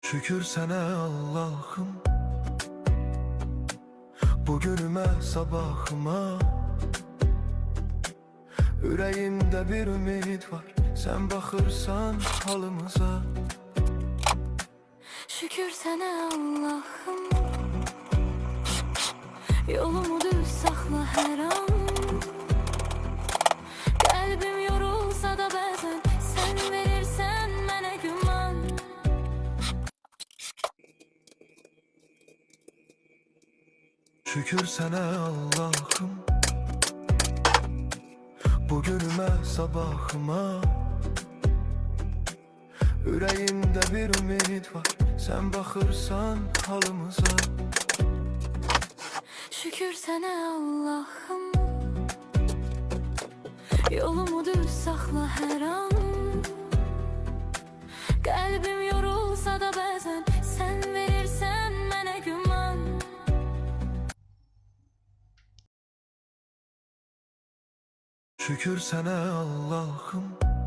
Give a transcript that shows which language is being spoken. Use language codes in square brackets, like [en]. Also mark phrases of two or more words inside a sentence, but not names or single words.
[tr] Şükür sana Allah'ım, bugünüme sabahıma. Yüreğimde bir ümit var, sen bakırsan halımıza. Şükür sana Allah'ım, [az] yolumu düz saxla hər an. Qəlbim yorulsa da bəzən sən verirsən mənə güman. [tr] Şükür sana Allah'ım, bugünüme sabahıma. Yüreğimde bir ümit var, sen bakırsan halımıza. Şükür sana Allah'ım, [az] yolumu düz saxla hər an. Qəlbim yorulsa da bəzən sən verirsən mənə güman. [tr] Şükür sana Allah'ım,